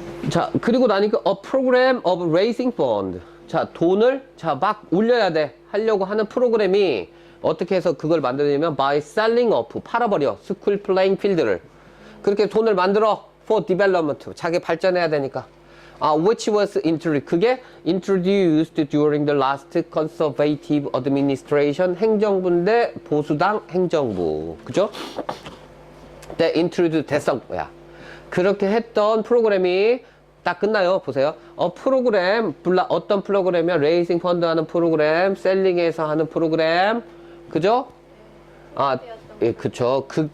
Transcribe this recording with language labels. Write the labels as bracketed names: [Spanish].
[Korean] 자, 그리고 나니까 [English] a program of raising fund. [Korean] 자, 돈을 막 올려야 돼. 하려고 하는 프로그램이 어떻게 해서 그걸 만드냐면 [English] by selling off, [Korean] 팔아버려. 스쿨 플레잉 필드를. 그렇게 돈을 만들어. [English] for development. [Korean] 자기 발전해야 되니까. [English] which was [Korean] 그게 [English] introduced during the last conservative administration. [Korean] 행정부인데 보수당 행정부. 그죠? 네, introduce 됐어. 뭐야. 그렇게 했던 프로그램이 딱 끝나요. 보세요. 프로그램, 어떤 프로그램이야? 레이싱 펀드 하는 프로그램, 셀링에서 하는 프로그램, 그죠? 예, 그쵸.